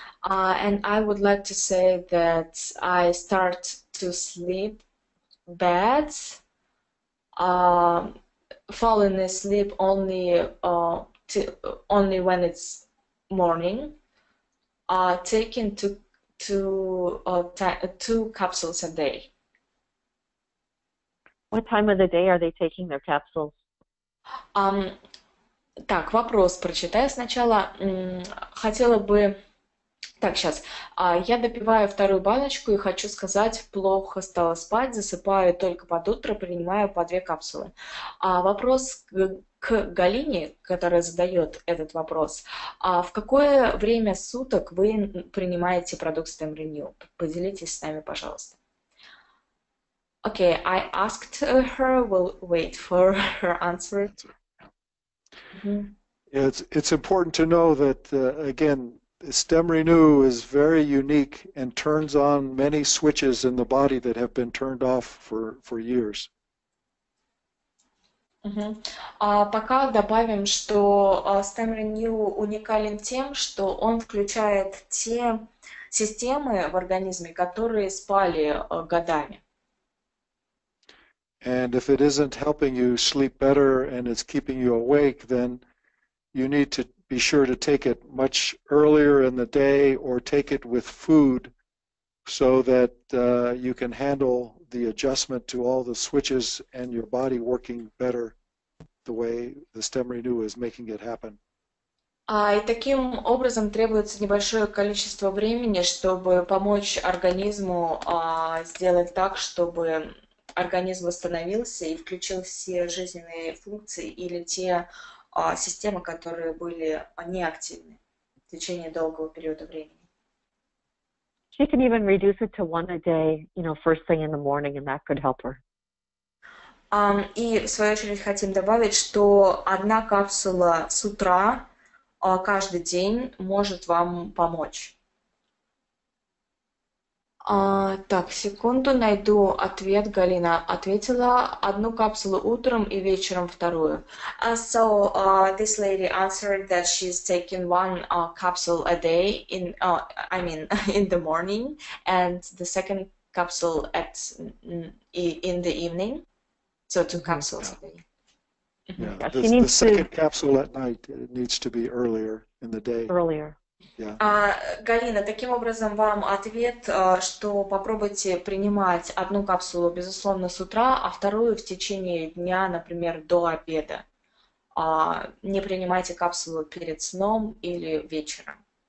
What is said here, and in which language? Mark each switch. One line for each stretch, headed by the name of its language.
English: And I would like to say that I start to sleep bad, falling asleep only when it's morning, taking two capsules a day. What time of the day are they taking their capsules?
Russian: Так, вопрос прочитаю сначала. Хотела бы... Так, сейчас. Я допиваю вторую баночку и хочу сказать, плохо стало спать, засыпаю только под утро, принимаю по 2 капсулы. Вопрос к Галине, которая задает этот вопрос. В какое время суток вы принимаете продукт StemRenu? Поделитесь с нами, пожалуйста.
English: Okay, I asked her. We'll wait for her answer. It's important to know that, again, StemRenu is very unique and turns on many switches in the body that have been turned off for years.
Russian: Пока добавим, что StemRenu уникален тем, что он включает те системы в организме, которые спали годами.
English: And if it isn't helping you sleep better and it's keeping you awake, then you need to be sure to take it much earlier in the day or take it with food so that you can handle the adjustment to all the switches and your body working better the way the StemRenu is making it happen.
Russian: И таким образом требуется небольшое количество времени, чтобы помочь организму сделать так, чтобы организм восстановился и включил все жизненные функции или те системы, которые были неактивны в течение долгого периода времени.
English: She can even reduce it to 1 a day, first thing in the morning, and that could help her.
Russian: И в свою очередь хотим добавить, что 1 капсула с утра каждый день может вам помочь. Так, секунду, найду ответ. Галина ответила 1 капсулу утром и вечером 2.
English: So this lady answered that she's taking 1 capsule a day in the morning, and the second capsule in the evening. So 2 capsules a day. Yeah, the second capsule at night, it needs to be earlier in the day. Earlier. Yeah.
Russian: Галина, таким образом вам ответ, что попробуйте принимать 1 капсулу, безусловно, с утра, а 2 в течение дня, например, до обеда. Не принимайте капсулу перед сном или вечером.